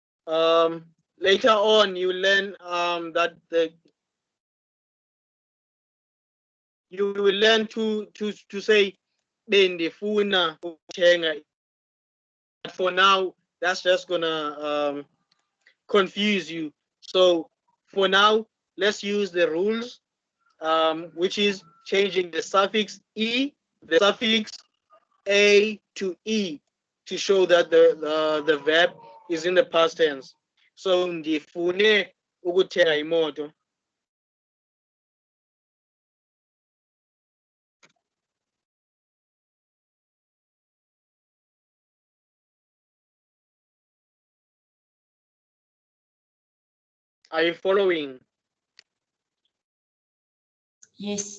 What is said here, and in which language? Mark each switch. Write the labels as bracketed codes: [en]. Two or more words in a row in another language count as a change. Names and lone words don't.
[en] later on you learn that you will learn to say [xh] bendifuna ukuthenga. [en] But for now, that's just gonna confuse you. So for now, let's use the rules, which is changing the suffix e, the suffix a to e, to show that the verb is in the past tense. [xh] So ndifune ukuthenga imoto. [en] Are you following? Yes.